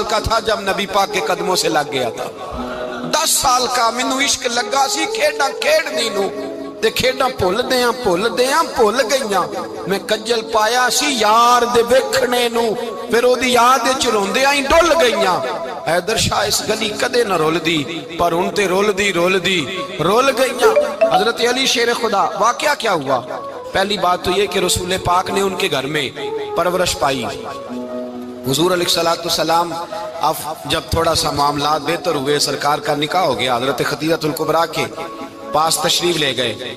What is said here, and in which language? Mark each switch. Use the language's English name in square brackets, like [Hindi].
[Urdu] کا تھا جب نبی پاک کے قدموں سے لگ گیا تھا. [Punjabi] 10 سال کا مینوں عشق لگا سی کھیڈاں کھیڈنی نو تے کھیڈاں بھول بھول گئیاں. میں کجل پایا سی یار دے ویکھنے نو پھر او دی یاد وچ روندیاں ہی ڈل گئیاں. حیدر شاہ اس گلی کدے نہ رول دی پر ہن تے رول دی رول گئیاں. [Urdu] حضرت علی شیر خدا. واقعہ کیا ہوا؟ پہلی بات تو یہ کہ رسول پاک نے ان کے گھر میں پرورش پائی. حضور علیہ السلام اب جب تھوڑا سا معاملات بہتر ہوئے سرکار کا نکاح ہو گیا حضرت خدیجہ الکبریٰ کے پاس تشریف لے گئے.